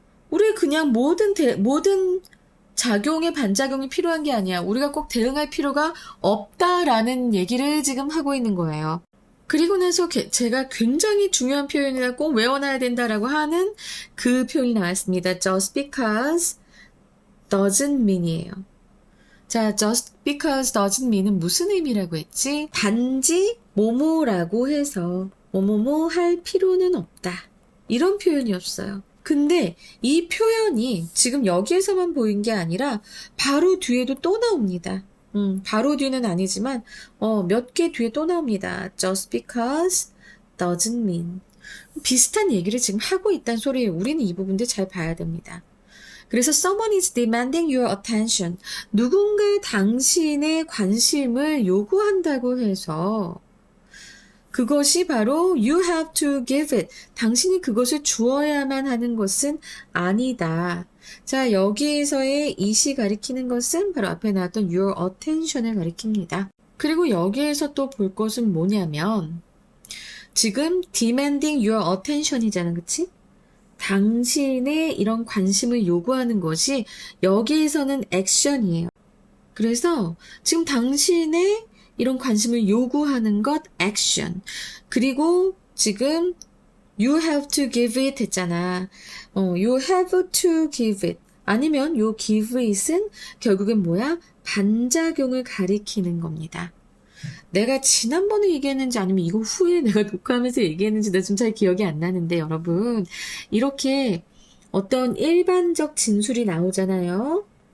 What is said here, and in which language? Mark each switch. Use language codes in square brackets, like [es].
[ko] 우리 그냥 모든 작용의 반작용이 필요한 게 아니야. 우리가 꼭 대응할 필요가 없다라는 얘기를 지금 하고 있는 거예요. 그리고 나서 제가 굉장히 중요한 표현이라 꼭 외워놔야 된다라고 하는 그 표현이 나왔습니다. [en] Just because doesn't mean이에요. [ko] 자, [en] just because doesn't mean [ko] 은 무슨 의미라고 했지? 단지 뭐뭐라고 해서 뭐뭐뭐 할 필요는 없다. 이런 표현이었어요. 근데 이 표현이 지금 여기에서만 보인 게 아니라 바로 뒤에도 또 나옵니다. 바로 뒤는 아니지만 몇 개 뒤에 또 나옵니다. [en] Just because doesn't mean. [ko] 비슷한 얘기를 지금 하고 있다는 소리예요. 우리는 이 부분들 잘 봐야 됩니다. 그래서 [en] someone is demanding your attention. [ko] 누군가 당신의 관심을 요구한다고 해서 그것이 바로 [en] you have to give it. [ko] 당신이 그것을 주어야만 하는 것은 아니다. 자, 여기에서의 it이 가리키는 것은 바로 앞에 나왔던 [en] your attention [ko] 을 가리킵니다. 그리고 여기에서 또 볼 것은 뭐냐면 지금 [en] demanding your attention [ko] 이잖아. 그치? 당신의 이런 관심을 요구하는 것이 여기에서는 action이에요. 그래서 지금 당신의 이런 관심을 요구하는 것 action. 그리고 지금 [en] you have to give it [ko] 했잖아. [en] you have to give it. [ko] 아니면 요 give it은 결국엔 뭐야? 반작용을 가리키는 겁니다. 내가 지난번에 얘기했는지 아니면 이거 후에 내가 녹화하면서 얘기했는지 나 좀 잘 기억이 안 나는데 여러분 이렇게 어떤 일반적 진술이 나오잖아요.